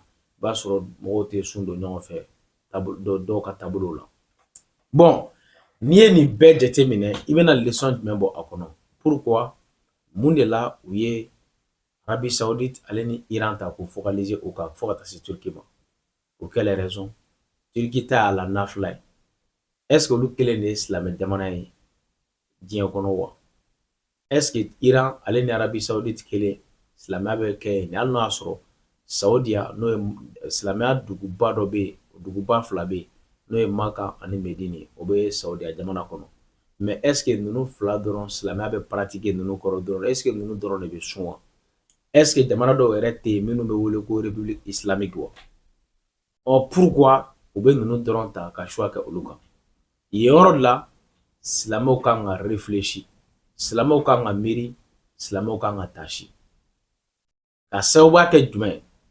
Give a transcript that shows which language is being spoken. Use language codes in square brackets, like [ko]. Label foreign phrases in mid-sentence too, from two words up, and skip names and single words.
[bm] i b'a sɔrɔ mɔgɔw tɛ sun don ɲɔgɔn fɛ dɔw ka taabolow la bon n'i ye nin bɛɛ jateminɛ i bɛna leçon jumɛn bɔ a kɔnɔ pourquoi mun de la u ye Arabie Saoudite ale ni Iran ta ko focaliser o kan fo ka taa se Turki ma [fr] pour quelle raison [bm] Turki ta la nafila ye [fr] est ce que [bm] olu kelen de ye silamɛ jamana ye diɲɛ kɔnɔ wa [fr] est ce que [bm] Iran ale ni Arabie Saoudite kelen silamɛya bɛ kɛ yen hali n'o y'a sɔrɔ Saudiya n'o ye silamɛya duguba dɔ bɛ yen duguba 2 bɛ yen n'o ye Maka ani Medine o bɛ Saudiya jamana kɔnɔ [fr] mais est ce que [bm] ninnu 2 dɔrɔn silamɛya bɛ pratiquer ninnu kɔrɔ dɔrɔn [fr] est ce que [bm] ninnu dɔrɔn de bɛ sun wa [fr] est ce que [bm] jamana dɔw yɛrɛ tɛ yen minnu bɛ wele ko [fr] République islamique [bm] wa pourquoi u bɛ ninnu dɔrɔn ta ka choix kɛ olu kan yen yɔrɔ de la silamɛw kan ka réfléchir silamɛw kan ka miiri silamɛw kan ka tasi ka sababuya kɛ jumɛn